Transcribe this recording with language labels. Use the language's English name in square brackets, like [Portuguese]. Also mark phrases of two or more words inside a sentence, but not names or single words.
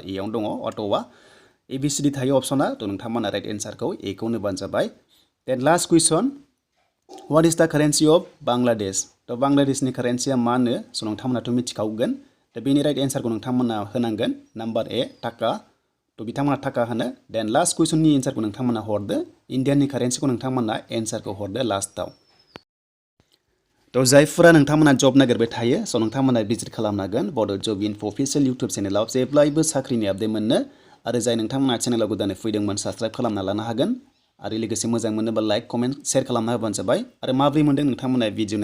[Bodo] ए आव दङ अटवा ABCD थायो अपसना थ नोंथांमोना [English] right answer [Bodo] ए खौ होबानो जाबाय [English] then last question What is the currency of Bangladesh [Bodo] थ बांलादेशनि कारेन्सिया मा होनो स नोंथांमोनाथ' मिथिखागोन दा बेनि [English] right answer [Bodo] नोंथांमोना होनांगोन नाम्बार ए टाका थ बिथांमोना टाका होनो [English] then last question answer [Bodo] नोंथांमोना हरदो इन्डियाननि कारेन्सिखौ नोंथांमोना एन्सारखौ हरदो लास्टआव तो जायफोरा नोंथांमोना जब नागिरबाय थायो स' नोंथांमोना भिजिट खालामनो हागोन बड' जब इनफो [English] official YouTube channel [Bodo] जेब्लायबो साख्रिनि आपडेट मोननो आरो जाय नोंथांमोना चेनेलाव गोदानै फैदोंमोन साबस्क्राइब खालामना लानो हागोन आरो लोगोसे मोजां मोनोबा [English] like comment share [Bodo] खालामना होबानो जाबाय आरो माब्रै मोनदों नोंथांमोना भिडिअ